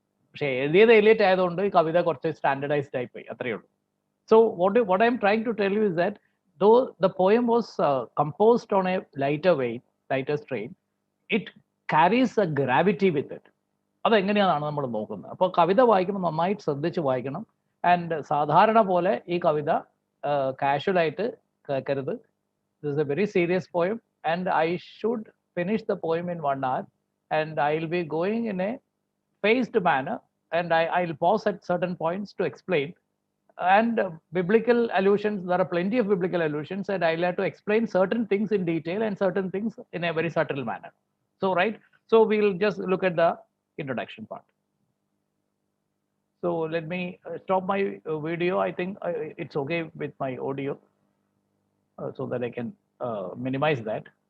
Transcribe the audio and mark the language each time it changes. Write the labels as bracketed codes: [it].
[ml] പക്ഷേ എഴുതിയത് എലിയറ്റ് ആയതുകൊണ്ട് ഈ കവിത കുറച്ച് സ്റ്റാൻഡർഡൈസ്ഡ് ആയി പോയി, അത്രയേ ഉള്ളൂ. [en] So what I am trying to tell you is that though the poem was composed on a lighter strain, it carries a gravity with it. [ml] അതെങ്ങനെയാണ് നമ്മൾ നോക്കുന്നത്. അപ്പോൾ കവിത വായിക്കുമ്പോൾ നന്നായിട്ട് ശ്രദ്ധിച്ച് വായിക്കണം. ആൻഡ് സാധാരണ പോലെ ഈ കവിത കാഷ്വലായിട്ട് കേൾക്കരുത്. [en] This is a very serious poem and I should finish the poem in 1 hour and I will be going in a phased manner and I'll pause at certain points to explain. And biblical allusions, there are plenty of biblical allusions, and I'll have to explain certain things in detail and certain things in a very subtle manner. So, right, so we'll just look at the introduction part. So let me stop my video. I think it's okay with my audio, so that I can minimize that.